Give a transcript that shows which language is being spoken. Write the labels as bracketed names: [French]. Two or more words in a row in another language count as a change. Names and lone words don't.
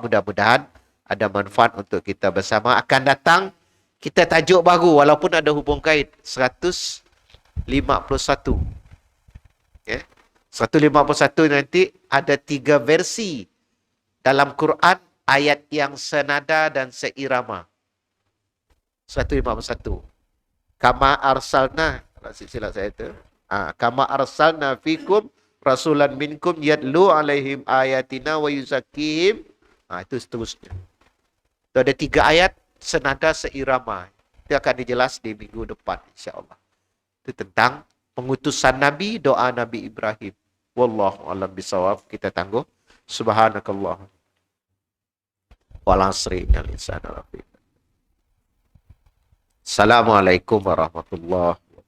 [Malay] Mudah-mudahan ada manfaat untuk kita bersama. Akan datang kita tajuk baru walaupun ada hubung kait 151. Okay. 151 nanti ada 3 versi dalam Quran ayat yang senada dan seirama. 151. [Arabic] كما أرسلنا, [Malay] silap saya itu. [Arabic] كما أرسلنا فيكم رسولا منكم يتلو عليهم آياتنا ويزكيهم. [Malay] Itu seterusnya. Itu ada 3 ayat senada seirama. Itu akan dijelas di minggu depan [Arabic] إن شاء الله. [Malay] Itu tentang pengutusan Nabi, doa Nabi Ibrahim. [Arabic] والله أعلم بالصواب. [Malay] Kita tangguh. [Arabic] سبحانك الله. والعصر إن الإنسان لفي. السلام عليكم ورحمة الله